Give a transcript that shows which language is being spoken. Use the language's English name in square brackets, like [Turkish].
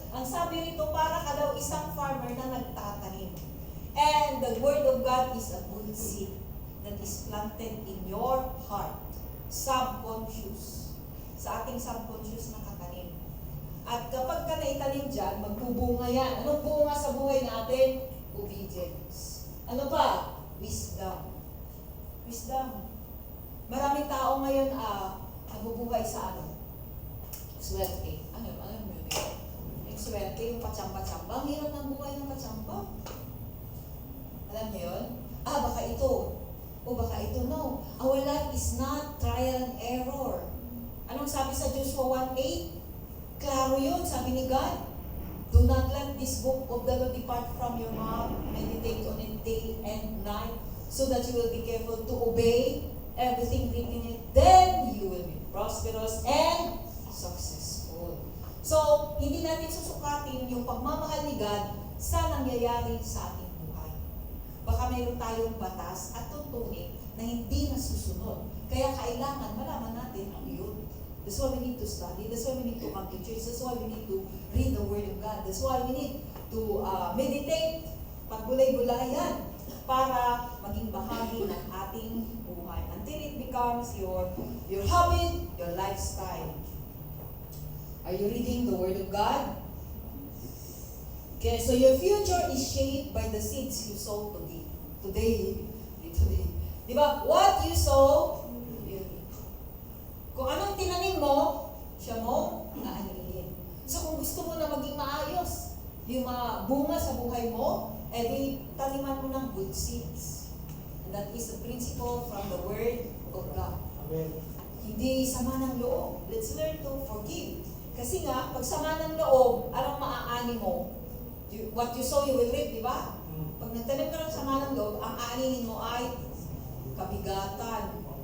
[Filipino] Ang sabi rito, para ka daw isang farmer na nagtatanim. [English] And the Word of God is a good seed that is planted in your heart, subconscious, [Filipino] sa ating subconscious na katanim. At kapag ka naitanim dyan, magbubunga yan. Anong bunga sa buhay natin? [English] Obedience. [Filipino] Ano pa? [English] Wisdom. Wisdom. [Filipino] Maraming tao ngayon nabubuhay sa swerte. Ano yun? Yung swerte, yung patsamba-tsamba. Ang hirap ng buhay ng patsamba. Alam niyo yun? Baka ito. O baka ito, no. [English] Our life is not trial and error. Anong sabi sa Joshua 1:8? [Filipino] Klaro yun, sabi ni God. [English] Do not let this book of the law depart from your mouth. Meditate on it day and night so that you will be careful to obey everything written in it. Then you will be prosperous and successful. [Filipino] So, hindi natin susukatin yung pagmamahal ni God sa nangyayari sa ating buhay. Baka mayroon tayong batas at tuntunin na hindi nasusunod. Kaya kailangan malaman natin ano yun. [English] That's why we need to study. That's why we need to come to church. That's why we need to read the Word of God. That's why we need to meditate, [Filipino] pagbulay-bulayan, para maging bahagi ng ating buhay. [English] Until it becomes your habit, your lifestyle. Are you reading the Word of God? Okay, so your future is shaped by the seeds you sow today. [Filipino] Diba? [English] What you sow, you reap. [Filipino] Kung anong tinanim mo, siya mo aanihin. So kung gusto mo na maging maayos, yung mga bunga sa buhay mo, di taniman mo ng [English] good seeds. And that is the principle from the Word of God. Amen. [Filipino] Hindi sama ng loob. [English] Let's learn to forgive. [Filipino] Kasi nga, pag sama ng loob, anong maaani mo? [English] What you sow, you will reap, [Filipino] di ba? Pag nagtanim ka ng sama ng loob, ang aanihin mo ay kabigatan.